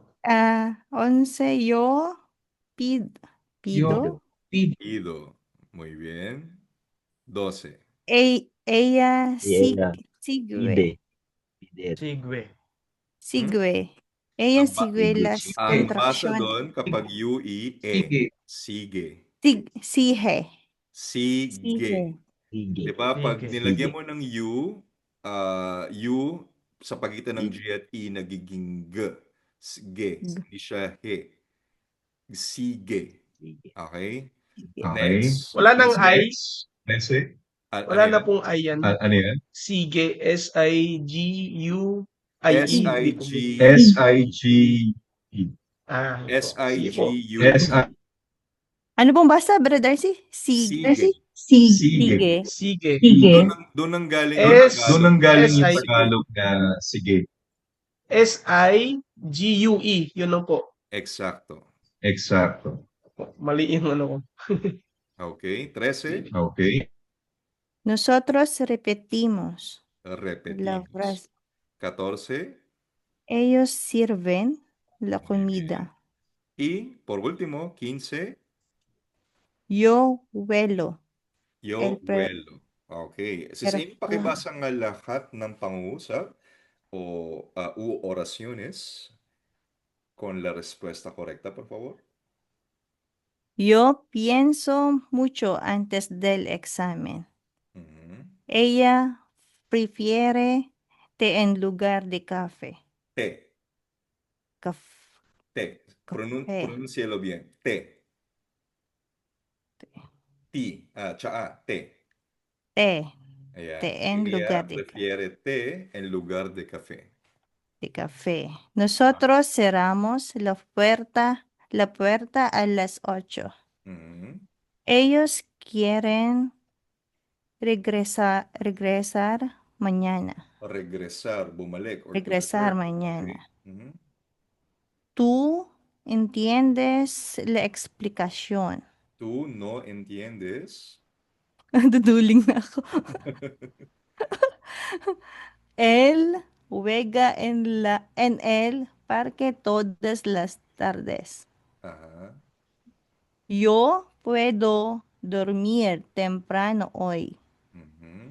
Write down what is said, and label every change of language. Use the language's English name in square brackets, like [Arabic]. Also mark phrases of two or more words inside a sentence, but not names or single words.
[Spanish] 11. Yo pido. Pido. Muy bien. 12. Ella Y ella sigue. Pide. Sigue. Ella [Filipino] Ang [Spanish] sigue las [Filipino] Ang basa [Spanish] contracciones. [Filipino] doon kapag UE. [Spanish] Sigue. Sige. Sige. Sige. Sige. [Filipino] Diba? Pag [Spanish] Sige. [Filipino] nilagyan mo ng U sa pagitan ng G at E nagiging G. Sige. Hindi siya he. Sige. Sige. Okay? Okay. Next. Wala nang I. Next. Wala na pong I yan. Ano yan? Sige. S-I-G-U-I-E. S-I-G. S-I-G-E. Sige po. S-I-G-U. Ano pong basa, Brother Darcy? Sige. Sige. Sige. Doon ang galing yung Tagalog na sige. S-I-G-U-E. Yun lang po. Eksakto. Mali yung ano ko. Okay. 13. [Spanish] Nosotros repetimos. La Repetimos. frase. 14. Ellos sirven la comida. Y por último, 15. Yo huelo. Yo huelo. [Filipino] Okay. Sino pakibasa nga lahat ng pangungusap o [Spanish] oraciones con la respuesta correcta, por favor? Yo pienso mucho antes del examen. Ella prefiere té en lugar de café. Té. Té. Pronúncialo bien. Té. Ti. Tsaa. Té. Té. [Filipino] Ayan. [Spanish] Té en Ella lugar de prefiere té en lugar de café. café. Nosotros cerramos la puerta a las 8. Ellos quieren regresar mañana. Regresar, [English] bumalik. Or to [Spanish] Regresar [English] return. [Spanish] mañana. Okay. Tú entiendes la explicación. Tú no entiendes [Filipino] Duduling na ako. [Spanish] Él juega en el parque todas las tardes. Ajá. Yo puedo dormir temprano hoy. Ujú.